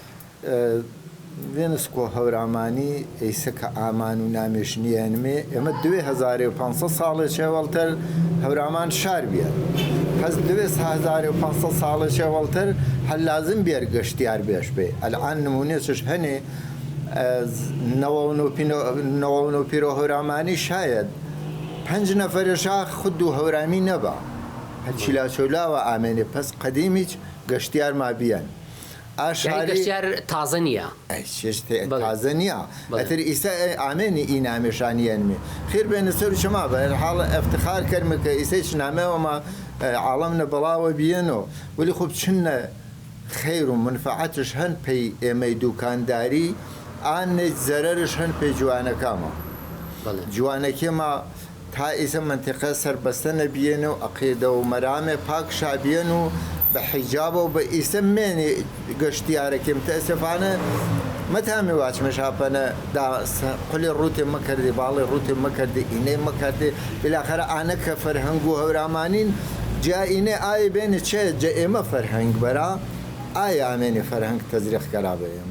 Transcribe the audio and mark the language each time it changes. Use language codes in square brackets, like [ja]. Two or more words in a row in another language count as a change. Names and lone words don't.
[hac] وێنسکۆ هەورامانی ئەیسەکە ئامان و نامێشنیانمێ ئێمە 2500 ساڵێ چێوەڵتر هەورامان شار بیە حەز دوێت 1500 ساڵە شەوەڵتر هەر لازم بێر گەشتیار بێش بێ ئەلعان نمونێچش هەنێ 90 پیرۆ هەورامانی شاید 5 نەفەرشا خود و هەورامی نەبا هەرچی لا چۆلاوە ئامێنێ پس قەدیمیچ گەشتیار ما بیان [ckb] گەشتیار تازە نییە تازە نییە [hac] ئەتر ئیسا ئامێنی ئی نامێشانیانمێ خێر بێنە سەر شما بە حاڵ ئەفتخار کەرمکە ئیسەیچ نامەوەمە عاڵەمنە بەڵاوە بیێنەوە ولی خوب چنە خێر و منفعەتش هەن پێی ئێمەی دوکانداری ئانێک زەرەرش هەن پێی جوانەکەمە جوانەکێمە تا ئیسە منتیقە سەربەستە نەبیێنە و عەقیدە و مەرامێ پاک شابیێن و بە حیجابە و بە ئیسە مێنێ گەشتیارەکەم تەسەفانە مەتامی واچمە شاپەنە قولی ڕوتێ مەکردی باڵی ڕوتێ مەکردی ئینەی مەکردی بلاخەرە ئانە کە فەرهەنگ و هەورامانین جا ئینێ ئایا بێنە چێ جە ئێمە فەرهەنگ بەرا ئایا ئامێنێ فەرهەنگ تەزریخکەرا بە ئێمە